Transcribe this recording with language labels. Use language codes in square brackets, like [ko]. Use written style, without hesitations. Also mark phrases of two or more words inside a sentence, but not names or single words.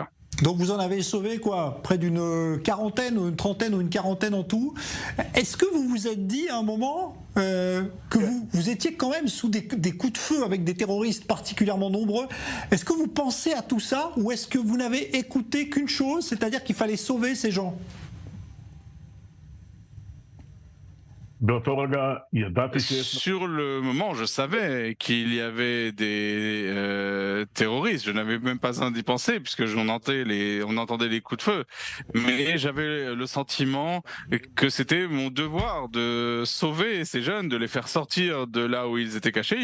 [fr] Donc vous en avez sauvé quoi? Près d'une quarantaine ou une trentaine ou une quarantaine en tout. Est-ce que vous vous êtes dit à un moment que vous étiez quand même sous des coups de feu avec des terroristes particulièrement nombreux? Est-ce que vous pensez à tout ça ou est-ce que vous n'avez écouté qu'une chose, c'est-à-dire qu'il fallait sauver ces gens? [he] באותו רגע ידעתי שיש... [fr] Sur le moment, je savais qu'il y avait des terroristes. Je n'avais même pas besoin d'y penser puisque on entendait les coups de feu. Mais j'avais le sentiment que c'était mon devoir de sauver ces jeunes, de les faire sortir de là où ils étaient cachés.